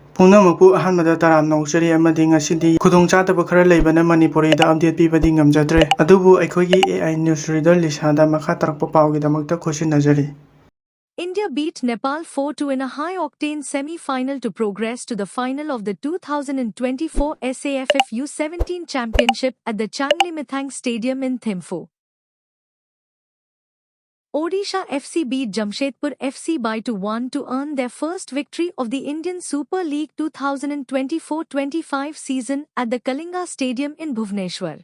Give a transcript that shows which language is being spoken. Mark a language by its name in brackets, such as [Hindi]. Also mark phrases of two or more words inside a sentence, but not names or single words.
[Manipuri] ꯄꯨꯝꯅꯃꯛꯄꯨ ꯑꯍꯥꯟꯕꯗ ꯇꯔꯥꯝꯅ ꯅꯣꯛꯆꯔꯤ ꯑꯃꯗꯤ ꯉꯁꯤꯗꯤ ꯈꯨꯗꯣꯡꯆꯥꯗꯕ ꯈꯔ ꯂꯩꯕꯅ ꯃꯅꯤꯄꯨꯔꯤꯗ ꯑꯞꯗꯦꯠ ꯄꯤꯕꯗꯤ ꯉꯝꯖꯗ꯭ꯔꯦ ꯑꯗꯨꯕꯨ ꯑꯩꯈꯣꯏꯒꯤ [English] AI news reader [Manipuri] ꯂꯤꯁꯥꯗ ꯃꯈꯥ ꯇꯥꯔꯛꯄ ꯄꯥꯎꯒꯤꯗꯃꯛꯇ ꯈꯨꯠꯁꯤꯟꯅꯖꯔꯤ [English] India beat Nepal 4-2 in a high-octane semi-final to progress to the final of the 2024 SAFF U17 Championship at the Changlimithang Stadium in Thimphu. Odisha FC beat Jamshedpur FC by 2-1 to earn their first victory of the Indian Super League 2024-25 season at the Kalinga Stadium in Bhubaneswar.